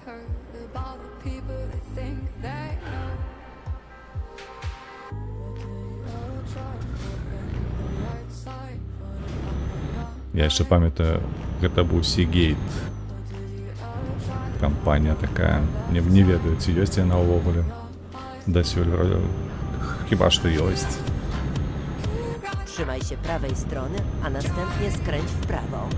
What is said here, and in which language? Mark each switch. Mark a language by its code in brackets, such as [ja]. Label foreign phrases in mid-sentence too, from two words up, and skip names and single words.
[be] Я яшчэ памятаю, гэта быў Seagate. Кампанія такая. Не ведаю, ці ёсць яна ўвогуле. Дасюль хіба што ёсць. [pl] Trzymaj się prawej strony, a następnie skręć w prawo.